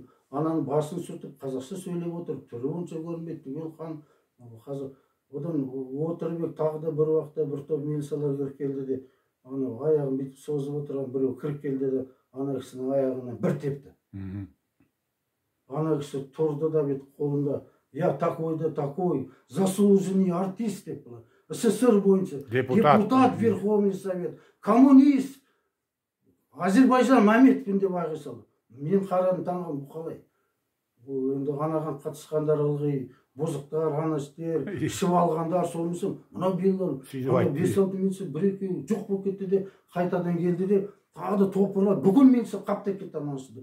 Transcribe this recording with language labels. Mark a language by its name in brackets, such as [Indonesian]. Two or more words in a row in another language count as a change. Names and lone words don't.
[Kazakh] Ананың басын сүртіп, қазақша сөйлеп отырып, түрі онша көрінбейді, түгел қан. Одан отырып, тағы да бір уақытта бір топ милициялар кіріп келді де, аяғын бүйтіп созып отырған біреу кіріп келді де, ана кісінің аяғынан бір тепті. Ана кісі тұрды да бүйтіп қолында, [Russian] я такой да такой, заслуженный артист [Kazakh] деп бұлар. СССР бойынша депутат, Верховный Совет, коммунист, Әзербайжан Мәмбетпен деп айғай салды. Мен қарадым, таңғалдым, бұл қалай? Бұл енді анаған қатысқандар ылғи, бұзықтар, анаштер, ішіп алғандар, солмысың, мынау белгілер, 5-6 милиция бір-екеу жоқ болып кетті де, қайтадан келді де, тағы да топырлап, бүкіл милиция қаптап кетті анашыды.